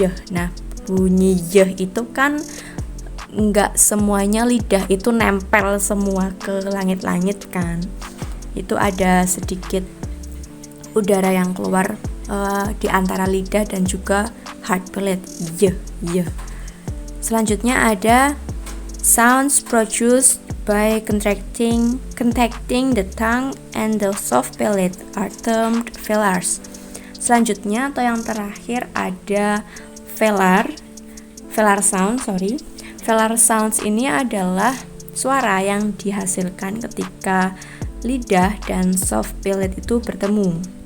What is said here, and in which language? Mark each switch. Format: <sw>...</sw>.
<id>Nah, bunyi y itu kan nggak semuanya lidah itu nempel semua ke langit-langit kan. Itu ada sedikit udara yang keluar di antara lidah dan juga hard palate. Y. Selanjutnya ada</id> <en>sounds produced by contacting the tongue and the soft palate are termed velars.</en> <id>Selanjutnya atau yang terakhir ada velar sound. Velar sounds ini adalah suara yang dihasilkan ketika lidah dan soft palate itu bertemu.</id>